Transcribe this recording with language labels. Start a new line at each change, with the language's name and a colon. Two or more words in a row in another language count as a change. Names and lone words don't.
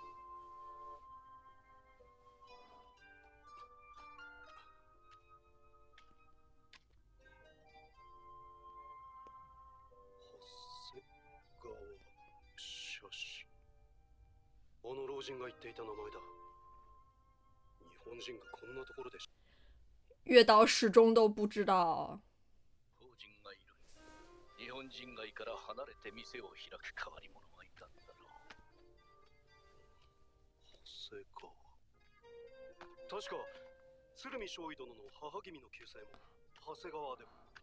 Japanese: あの老人が言っていた名前だ。日本人がこんなところで。
Chinese: 月岛始终都不知道。
Japanese: 日本人街から離れて店を開く変わり者がいたんだろう。長谷川。確か鶴見少尉殿の母君の旧姓も長谷川で。